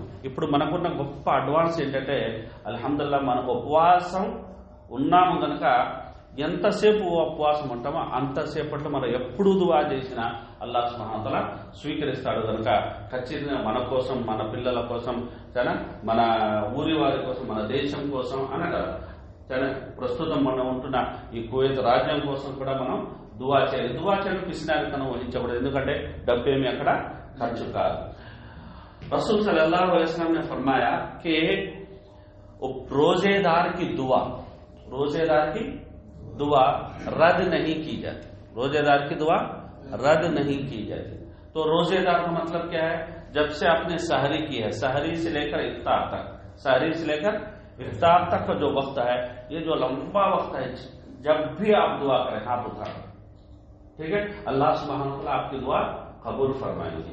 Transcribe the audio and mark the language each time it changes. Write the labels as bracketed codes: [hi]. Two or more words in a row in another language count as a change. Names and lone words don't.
[te] ఇప్పుడు మనకున్న గొప్ప అడ్వాన్స్ ఏంటంటే అల్హమ్దులిల్లాహ్ మనకు ఉపవాసం ఉన్నాము కనుక ఎంతసేపు ఉపవాసం ఉంటామో అంతసేపట్లో మనం ఎప్పుడు దువా చేసినా [ar] الله سبحانه وتعالى [te] స్వీకరిస్తాడు కనుక ఖచ్చితంగా మన కోసం, మన పిల్లల కోసం, మన ఊరి వారి కోసం, మన దేశం కోసం అనగా ప్రస్తుతం మనం ఉంటున్న ఈ కువైత్ రాజ్యం కోసం కూడా మనం దువా చేయాలి। దువా చేయడం పిసినారితనం వహించకూడదు, ఎందుకంటే డబ్బు ఏమి అక్కడ ఖర్చు కాదు। [hi] रसूल [ar] صلى الله عليه وسلم [hi] ने फरमाया कि रोजेदार की दुआ रद्द नहीं की जाती, रोजेदार की दुआ रद्द नहीं की जाती। तो रोजेदार का मतलब क्या है? जब से आपने सहरी की है, सहरी से लेकर इफ्तार तक, सहरी से लेकर इफ्तार तक का जो वक्त है, ये जो लंबा वक्त है, जब भी आप दुआ करें हाथ उठा, ठीक है, [ar] الله سبحانه وتعالى [hi] आपकी दुआ कबूल फरमाएंगे।